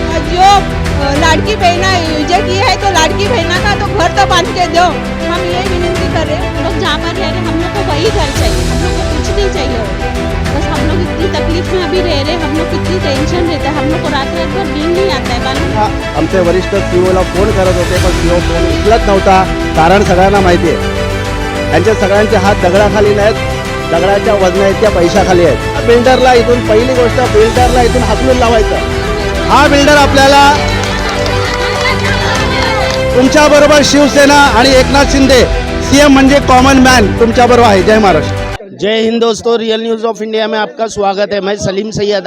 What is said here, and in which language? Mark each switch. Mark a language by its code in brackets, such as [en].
[hi] और जो लाड़की बहना योजना की है, तो लाड़की बहना का तो घर तो बांध के दो, हम ये विनती कर रहे हैं। लोग जहाँ पर रह रहे हम लोग को वही घर चाहिए, हम लोग को कुछ नहीं चाहिए। बस हम लोग इतनी तकलीफ में अभी रह रहे, हम लोग कितनी टेंशन रहता है, हम लोग को रात रात भर नींद नहीं आता है मालूम। [mr] आमचे वरिष्ठ COला फोन करत होते, पण CO फोन उचलत नव्हता। कारण सगळ्यांना माहिती आहे, त्यांचे सगळ्यांचे हात दगडाखाली नाहीत, दगडाच्या वजनाच्या पैशाखाली आहेत। बिल्डरला इथून पहिली गोष्ट, बिल्डरला इथून हाकलून लावायचं। हा बिल्डर आपल्याला, तुमच्या बरोबर शिवसेना आणि एकनाथ शिंदे CM म्हणजे कॉमन मॅन तुमच्या बरोबर आहे। जय महाराष्ट्र। [hi] जय हिंद दोस्तों, रियल न्यूज़ ऑफ इंडिया में आपका स्वागत है। मैं सलीम सैयद।